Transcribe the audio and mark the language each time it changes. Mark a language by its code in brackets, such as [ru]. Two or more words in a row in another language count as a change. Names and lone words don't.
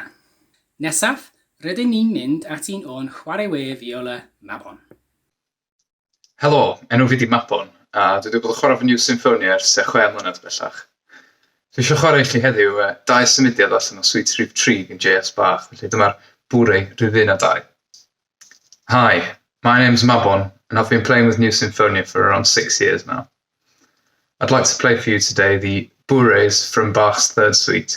[cy] Nesaf, rydyn ni'n mynd at un o'n chwaraewyr viola Mabon. Helo, enw fi di Mabon, a dwi wedi bod yn chwarae fy New Sinfonia ers 6 mlynedd bellach. Dwi eisiau chwarae i chi heddiw 2 symudiad allan o Suite Rhif 3 yn JS Bach, felly dyma'r Bourrée Rhif 1 a 2. [en] Hi, my name's Mabon, and I've been playing with New Sinfonia for around 6 years now. I'd like to play for you today the Bourrées from Bach's Third Suite.